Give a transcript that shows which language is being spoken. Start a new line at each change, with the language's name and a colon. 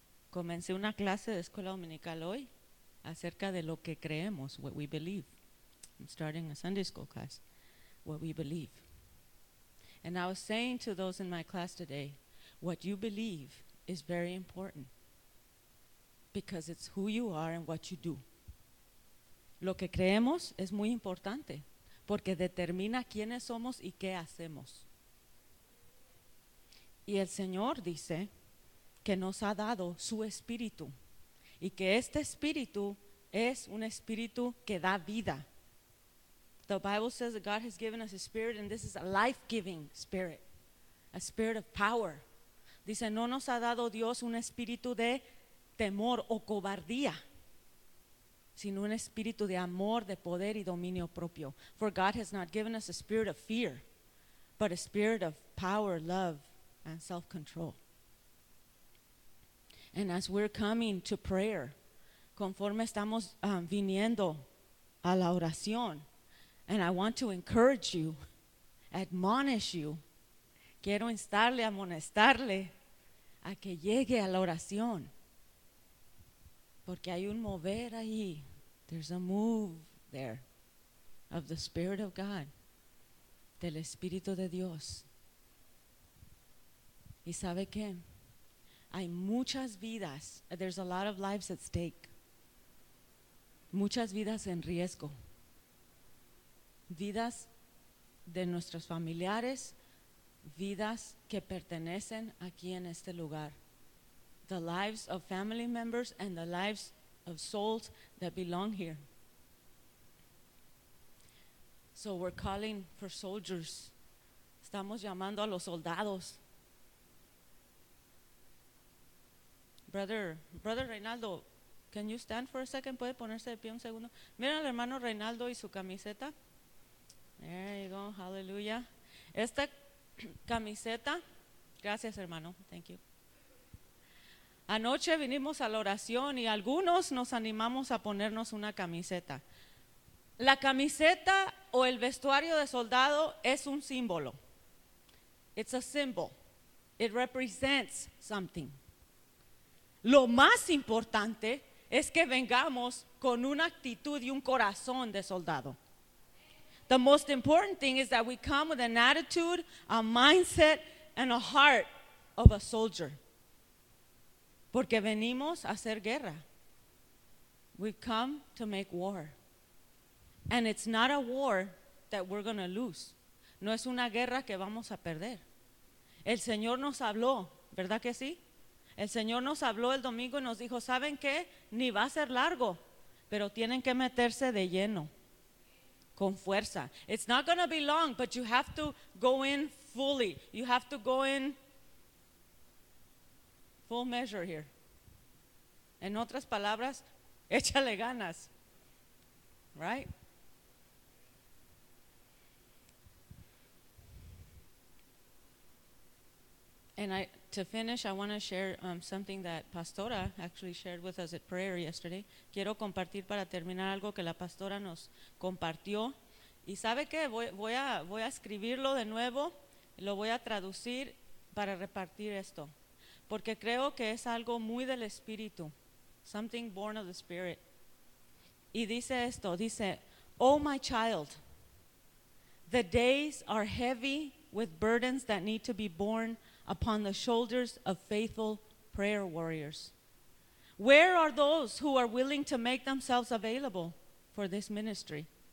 Spanish: Comencé una clase de escuela dominical hoy acerca de lo que creemos,
English: what we believe. I'm starting a Sunday school class, what we believe. And I was saying to those in my class today, what you believe is very important because it's who you are and what you do.
Spanish: Lo que creemos es muy importante porque determina quiénes somos y qué hacemos. Y el Señor dice que nos ha dado su espíritu y que este espíritu es un espíritu que da vida.
English: The Bible says that God has given us a spirit, and this is a life-giving spirit, a spirit of power.
Spanish: Dice, no nos ha dado Dios un espíritu de temor o cobardía, sino un espíritu de amor, de poder y dominio propio.
English: For God has not given us a spirit of fear, but a spirit of power, love, and self-control. And as we're coming to prayer,
Spanish: conforme estamos viniendo a la oración,
English: and I want to encourage you, admonish you.
Spanish: Quiero instarle, amonestarle a que llegue a la oración. Porque hay un mover ahí.
English: There's a move there of the Spirit of God,
Spanish: del Espíritu de Dios. ¿Y sabe qué? Hay muchas vidas.
English: There's a lot of lives at stake.
Spanish: Muchas vidas en riesgo. Vidas de nuestros familiares, vidas que pertenecen aquí en este lugar.
English: The lives of family members and the lives of souls that belong here. So we're calling for soldiers.
Spanish: Estamos llamando a los soldados.
English: Brother Reinaldo, can you stand for a second?
Spanish: ¿Puede ponerse de pie un segundo?
English: Mira al hermano Reinaldo y su camiseta. There you go, hallelujah.
Spanish: Esta camiseta, gracias hermano,
English: thank you.
Spanish: Anoche vinimos a la oración y algunos nos animamos a ponernos una camiseta. La camiseta o el vestuario de soldado es un símbolo.
English: It's a symbol. It represents something.
Spanish: Lo más importante es que vengamos con una actitud y un corazón de soldado.
English: The most important thing is that we come with an attitude, a mindset, and a heart of a soldier.
Spanish: Porque venimos a hacer guerra.
English: We've come to make war. And it's not a war that we're going to lose.
Spanish: No es una guerra que vamos a perder. El Señor nos habló, ¿verdad que sí? El Señor nos habló el domingo y nos dijo, ¿saben qué? Ni va a ser largo, pero tienen que meterse de lleno. Con fuerza.
English: It's not going to be long, but you have to go in fully. You have to go in full measure here.
Spanish: En otras palabras, échale ganas. Right?
English: And to finish, I want to share something that Pastora actually shared with us at prayer yesterday.
Spanish: Quiero compartir para terminar algo que la Pastora nos compartió. Y sabe qué, voy a escribirlo de nuevo, lo voy a traducir para repartir esto. Porque creo que es algo muy del Espíritu.
English: Something born of the Spirit.
Spanish: Y dice esto, dice,
English: oh my child, the days are heavy with burdens that need to be borne upon the shoulders of faithful prayer warriors. Where are those who are willing to make themselves available for this ministry?